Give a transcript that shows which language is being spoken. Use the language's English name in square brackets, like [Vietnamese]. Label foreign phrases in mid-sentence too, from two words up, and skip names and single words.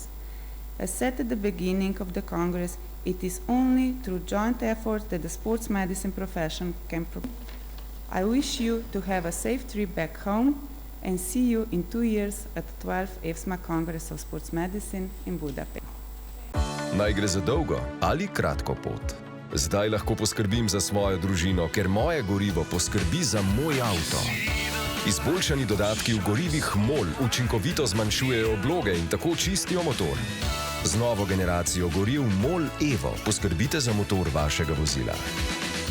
[English] As said at the beginning of the Congress, it is only through joint efforts that the sports medicine profession can I wish you to have a safe trip back home and see you in 2 years at the 12th EFSMA Congress of Sports Medicine in Budapest. [Slovenian] Naj gre za dolgo ali kratko pot. Zdaj lahko poskrbim za svojo družino, ker moje gorivo poskrbi za moj avto. Izboljšani dodatki v gorivih MOREL učinkovito zmanjšujejo obloge in tako čistijo motor. Z novo generacijo goriv MOREL Evo poskrbite za motor vašega vozila.